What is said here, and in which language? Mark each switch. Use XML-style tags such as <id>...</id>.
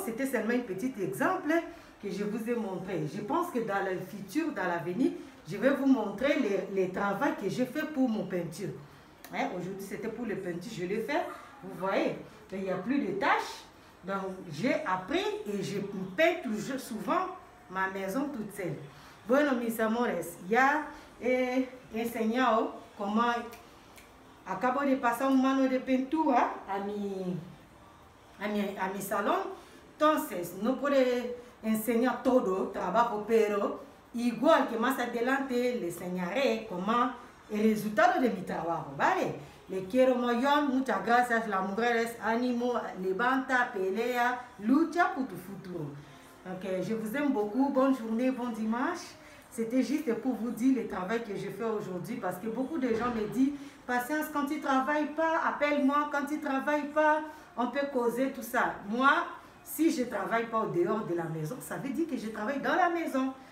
<fr>C'était seulement un petit exemple que je vous ai montré. Je pense que dans le futur, dans l'avenir, je vais vous montrer les travaux que j'ai fait pour mon peinture. Hein? Aujourd'hui, c'était pour le peinture, je l'ai fait. Vous voyez, il n'y a plus de taches. Donc, j'ai appris et je peins toujours souvent ma maison toute seule.</fr> <es>Bueno, mis amores, ya he enseñado cómo acabo de pasar un mano de pintura a mi salón. Entonces, no puedo enseñar todo trabajo, pero igual que más adelante les enseñaré cómo el resultado de mi trabajo, ¿vale? Le quiero mogollón, muchas gracias, las mujeres, ánimo, levanta, pelea, lucha pour tu futuro.</es> <fr>Donc, je vous aime beaucoup, bonne journée, bon dimanche. C'était juste pour vous dire le travail que je fais aujourd'hui parce que beaucoup de gens me disent, Patience, quand tu ne travailles pas, appelle-moi, quand tu ne travailles pas, on peut causer tout ça. Moi, si je ne travaille pas au dehors de la maison, ça veut dire que je travaille dans la maison.</fr>